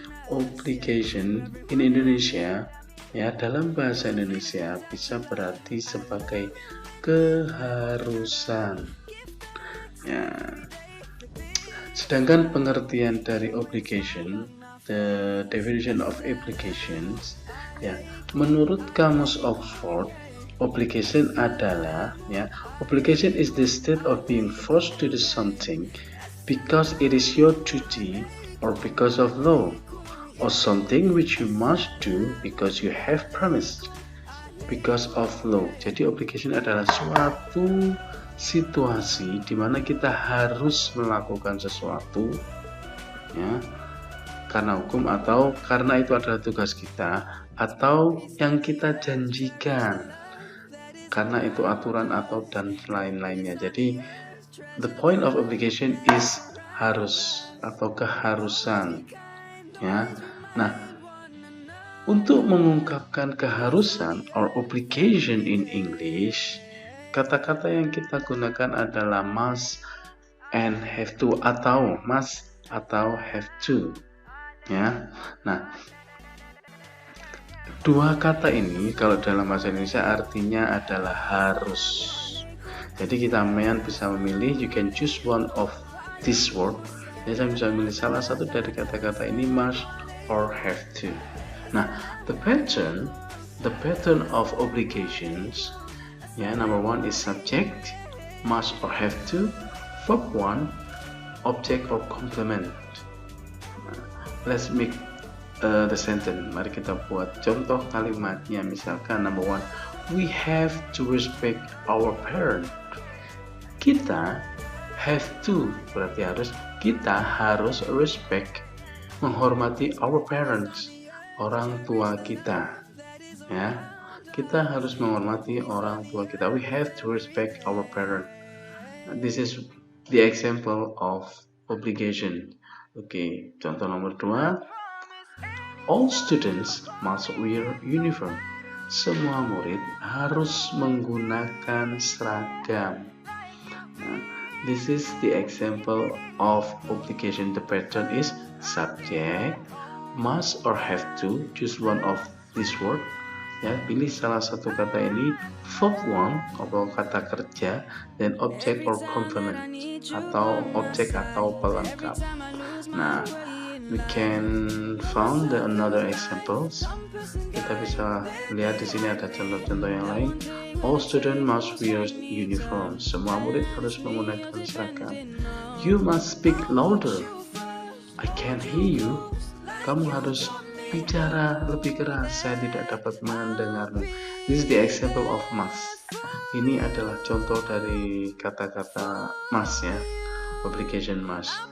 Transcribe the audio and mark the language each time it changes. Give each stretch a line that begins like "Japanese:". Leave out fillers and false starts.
English: Obligation in Indonesia,
Indonesian: ya, dalam bahasa Indonesia bisa berarti sebagai keharusan. Ya. Sedangkan pengertian dari obligation,
English: the definition of obligations, ya,
Indonesian: menurut Kamus Oxford, obligation adalah,
English: ya, obligation is the state of being forced to do something because it is your duty or because of law, or something which you must do because you have promised because of law.
Indonesian: Jadi obligation adalah suatu situasi di mana kita harus melakukan sesuatu, ya, karena hukum atau karena itu adalah tugas kita, atau yang kita janjikan karena itu aturan atau dan lain-lainnya. Jadi
English: the point of obligation is
Indonesian: harus atau keharusan, ya. Nah, untuk mengungkapkan keharusan
English: or obligation in English,
Indonesian: kata-kata yang kita gunakan adalah must and have to, atau must atau have to, ya. Nah, dua kata ini kalau dalam bahasa Indonesia artinya adalah harus. Jadi kita bisa memilih,
English: you can choose one of this word.
Indonesian: Jadi saya bisa memilih salah satu dari kata-kata ini, must or have to.
English: Nah, the pattern of obligations, ya, number 1 is subject, must or have to. Verb 1, object or complement. Let's make the sentence.
Indonesian: Mari kita buat contoh kalimatnya.
English: Misalkan number 1, we have to respect our parent.
Indonesian: Kita have to berarti harus, kita harus respect, menghormati our parents, orang tua kita, ya. Kita harus menghormati orang tua kita.
English: We have to respect our parent. This is the example of obligation. Okay,
Indonesian: contoh nomor 2.
English: All students must wear uniform.
Indonesian: Semua murid harus menggunakan seragam.
English: Nah, this is the example of obligation. The pattern is subject, must or have to. Choose one of this word.
Indonesian: Ya, pilih salah satu kata ini. Verb 1 atau kata kerja, dan
English: object or complement
Indonesian: atau objek atau pelengkap.
English: Nah, we can found another examples.
Indonesian: Kita bisa lihat di sini ada contoh-contoh yang lain.
English: All students must wear uniform.
Indonesian: Semua murid harus menggunakan seragam.
English: You must speak louder. I can't hear you.
Indonesian: Kamu harus bicara lebih keras, saya tidak dapat mendengarmu.
English: This is the example of must.
Indonesian: Ini adalah contoh dari kata-kata must, ya, obligation must.